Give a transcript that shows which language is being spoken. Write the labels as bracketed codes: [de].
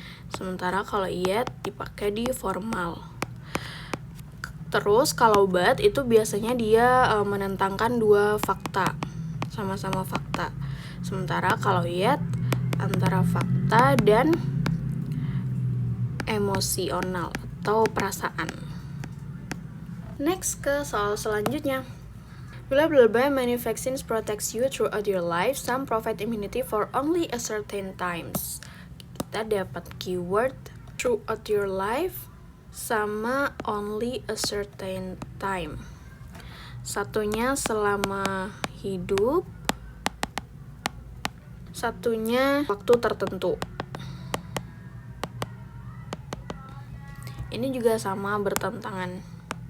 [id] Sementara kalau yet dipakai di formal. Terus kalau but itu biasanya dia menentangkan dua fakta, sama-sama fakta. Sementara kalau yet antara fakta dan emosional atau perasaan. Next ke soal selanjutnya. [en] Blah blah blah, many vaccines protects you throughout your life. Some provide immunity for only a certain times. [id] Kita dapat keyword [en] throughout your life [id] sama [en] only a certain time. [id] Satunya selama hidup, satunya waktu tertentu. Ini juga sama bertentangan.